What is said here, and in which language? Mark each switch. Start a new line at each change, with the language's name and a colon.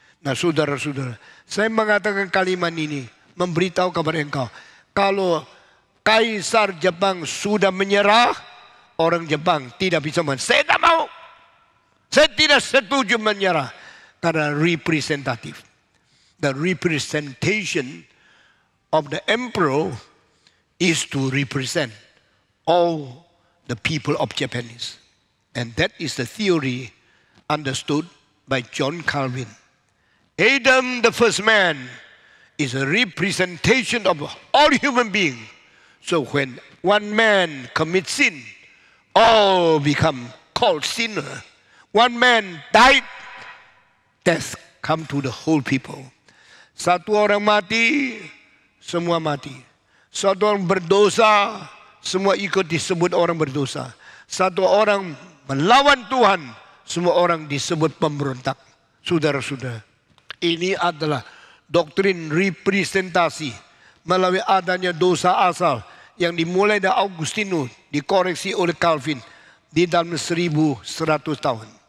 Indonesian: Nah saudara-saudara, saya mengatakan kalimat ini memberitahu kepada engkau, kalau Kaisar Jepang sudah menyerah, orang Jepang tidak bisa saya tidak mau, saya tidak setuju menyerah karena representatif.
English: The representation of the emperor is to represent all the people of Japanese. And that is the theory understood by John Calvin. Adam, the first man, is a representation of all human beings. So when one man commits sin, all become called sinner. One man died, death come to the whole people.
Indonesian: Satu orang mati, semua mati. Satu orang berdosa, semua ikut disebut orang berdosa. Satu orang melawan Tuhan, semua orang disebut pemberontak. Saudara-saudara, Ini adalah doktrin representasi melalui adanya dosa asal yang dimulai dari Augustinus, dikoreksi oleh Calvin di dalam 1100 tahun.